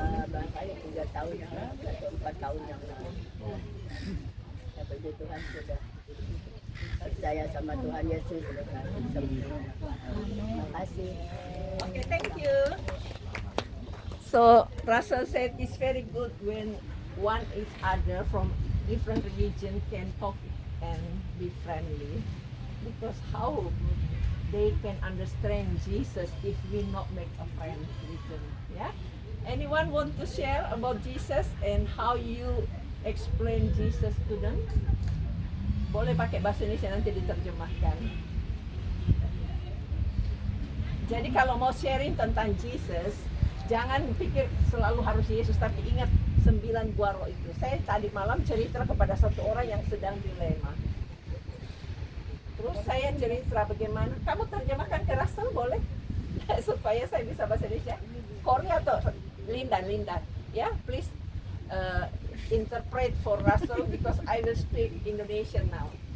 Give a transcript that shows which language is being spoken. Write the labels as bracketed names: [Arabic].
[Indonesian] Barangkali 3 tahun yang lalu atau 4 tahun yang lalu. Ya, puji Tuhan sudah percaya sama Tuhan Yesus dengan sempurna. Terima kasih. [English] Okay, thank you. So Russell said it's very good when one is other from different religion can talk and be friendly, because how they can understand Jesus if we not make a friend with them. Yeah. Anyone want to share about Jesus and how you explain Jesus to them? [Indonesian] Boleh pakai bahasa Indonesia, nanti diterjemahkan. Jadi kalau mau sharing tentang Jesus, jangan pikir selalu harus Yesus, tapi ingat 9 buah roh itu. Saya tadi malam cerita kepada satu orang yang sedang dilema. Terus saya cerita bagaimana, kamu terjemahkan ke Russell boleh? Supaya saya bisa bahasa Indonesia. Korea atau Lindan, ya, please [English] interpret for Russell because I will speak Indonesian now.